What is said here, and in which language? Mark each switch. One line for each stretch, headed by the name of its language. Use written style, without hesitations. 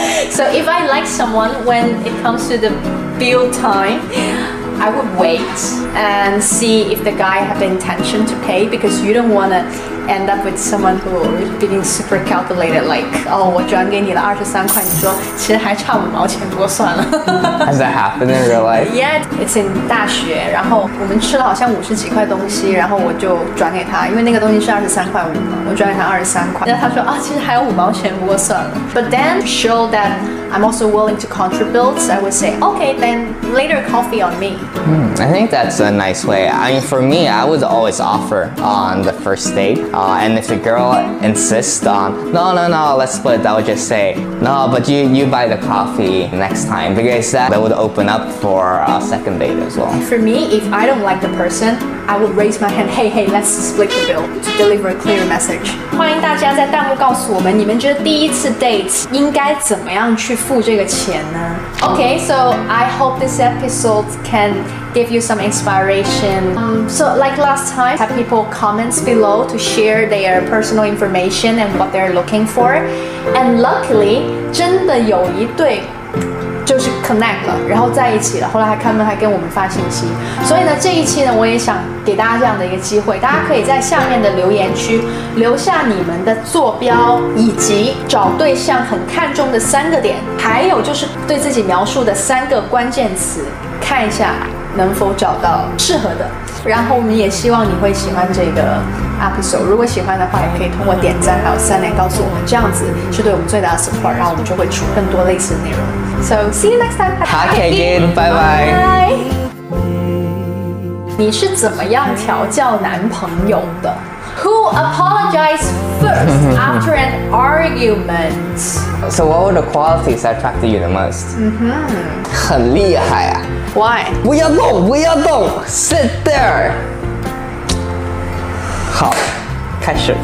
English: So if I like someone, when it comes to the bill time, I would wait and see if the guy have the intention to pay, because you don't want to end up with someone who is being super calculated, like, oh,
Chinese: 我转给你了23块，你说其实还差5毛钱，不过算了。
English: Has that happened in real life? Yeah, it's in
Chinese: 大学，然后我们吃了好像50几块东西，然后我就转给他，因为那个东西是23块5嘛，我转给他23块。然后他说啊，其实还有5毛钱，不过算了。
English: But then show that I'm also willing to contribute. I would say, okay, then later coffee on me. I think that's a nice way. I mean, for me, I would always offer on the first date. And if the girl insists on, no, let's split, I would just say, no, but you buy the coffee next time, because that would open up for a second date as well. For me, if I don't like the person, I would raise my hand, hey, let's split the bill, to deliver a clear message.
Chinese: 欢迎大家在弹幕告诉我们，你们觉得第一次 date 应该怎么样去付这个钱呢？
English: Okay, so I hope this episode can give you some inspiration. So like last time, have people comments below to share their personal information and what they're looking for. And luckily,
Chinese: 真的有一对就是 connect 了，然后在一起了，后来他们还跟我们发信息。所以呢，这一期呢，我也想给大家这样的一个机会，大家可以在下面的留言区留下你们的坐标，以及找对象很看重的3个点，还有就是对自己描述的3个关键词，看一下能否找到适合的。然后我们也希望你会喜欢这个 episode， 如果喜欢的话，也可以通过点赞还有3连告诉我们，这样子是对我们最大的 support， 然后我们就会出更多类似的内容。
English: So see you next time. Okay, good. Bye bye.
Chinese: 你是怎么样调教男朋友的？
English: Who apologized first after an argument? So what were the qualities that attracted you the most?
Chinese: 很厉害啊！
English: Why?
Chinese: 不要动，不要动 ，
English: Sit there。
Chinese: 好，开始。